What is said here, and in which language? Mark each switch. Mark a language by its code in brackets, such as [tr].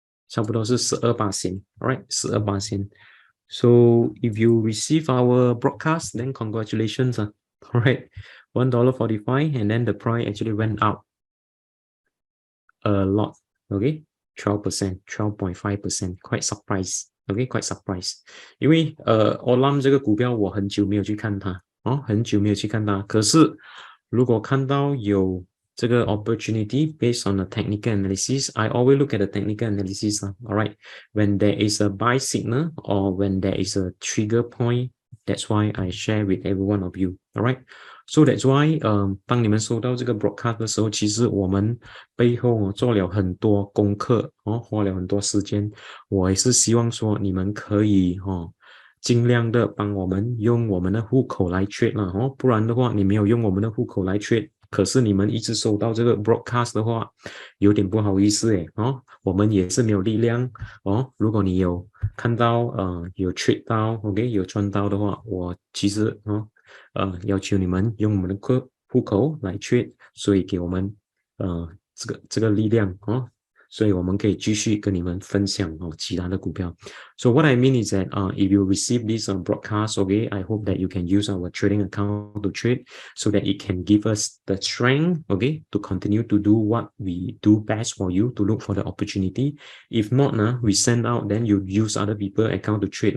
[zh] 差不多是 [en] 12%, right? 12%. So if you receive our broadcast, then congratulations. All right, $1.45, and then the price actually went up a lot. Okay, 12%, 12.5%, quite surprised. Okay, quite surprised. [zh] 因为Olam 这个股票我很久没有去看它很久没有去看它。可是如果看到有这个 [en] opportunity based on the technical analysis, I always look at the technical analysis. All right, when there is a buy signal or when there is a trigger point, that's why I share with every one of you. All right. So that's why, [zh] 当你们收到这个 broadcast 的时候，其实我们背后做了很多功课花了很多时间。我也是希望说你们可以尽量的帮我们用我们的户口来 trade 啦不然的话你没有用我们的户口来 trade， 可是你们一直收到这个 broadcast 的话，有点不好意思我们也是没有力量如果你有看到有 trade 到 OK 有赚到的话，我其实要求你们用我们的户口来 trade， 所以给我们这个力量所以我们可以继续跟你们分享其他的股票。 [en] So what I mean is that if you receive this broadcast, okay, I hope that you can use our trading account to trade so that it can give us the strength, okay, to continue to do what we do best for you, to look for the opportunity. If not, we send out, then you use other people account to trade.